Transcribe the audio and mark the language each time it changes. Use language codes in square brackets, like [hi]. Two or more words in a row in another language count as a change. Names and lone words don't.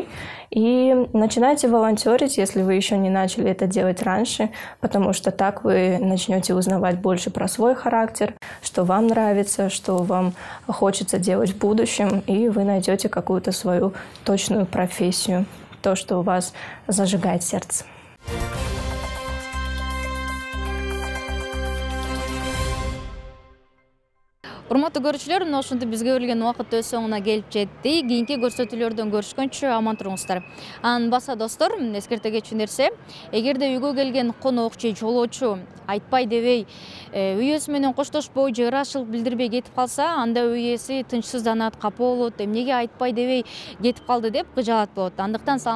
[ru] И начинайте волонтерить, если вы еще не начали это делать раньше, потому что так вы начнете узнавать больше про свой характер, что вам нравится, что вам хочется делать в будущем, и вы найдете какую-то свою точную профессию, то, что у вас зажигает сердце. [ky] Урматтуу көрүүчүлөр, мына ошентип бизге берилген убакыт өз соңуна келип жетти. Кийинки көрсөтүүлөрдөн көрүшкөнчө аман туруңуздар. Анын баса достор, эскерте кетчү нерсе, эгерде үйгө келген конок же жолоочу айтпай дебей, үй ээси менен коштошпой же ыраазычылык билдирбей кетип калса, анда үй ээси тынчсызданат, капа болот, эмнеге айтпай дебей кетип калды деп кыжаалат болот.